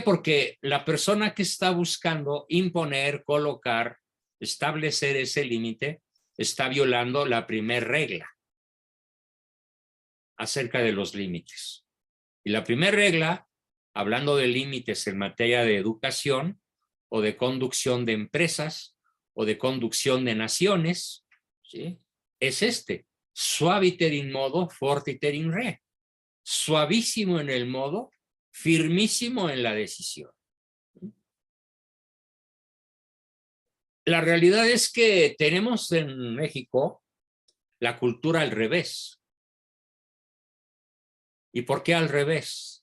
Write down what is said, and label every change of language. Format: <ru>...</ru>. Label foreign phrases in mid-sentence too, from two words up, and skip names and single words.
<es>Porque la persona que está buscando imponer, colocar, establecer ese límite, está violando la primera regla acerca de los límites. Y la primera regla, hablando de límites en materia de educación o de conducción de empresas o de conducción de naciones, ¿sí?, es</es> <la>suaviter in modo, fortiter in re.</la> <es>Suavísimo en el modo, firmísimo en la decisión. La realidad es que tenemos en México la cultura al revés. ¿Y por qué al revés?</es>